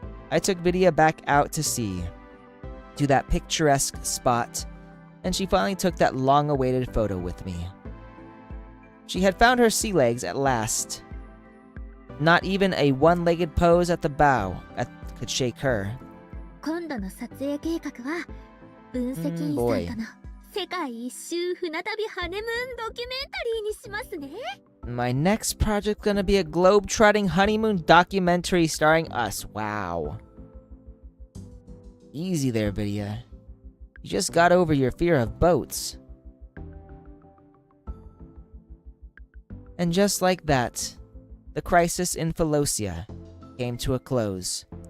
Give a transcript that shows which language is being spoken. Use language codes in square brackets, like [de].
[en] I took Vidya back out to sea, to that picturesque spot, and she finally took that long-awaited photo with me. She had found her sea legs at last. Not even a one-legged pose at the bow could shake her. [ja] 今度の撮影計画は分析員さんとの世界一周船旅ハネムーンドキュメンタリーにしますね。 [en] My next project's gonna be a globe-trotting honeymoon documentary starring us. Wow. Easy there, Vidya. You just got over your fear of boats. And just like that, the crisis in Philosia came to a close.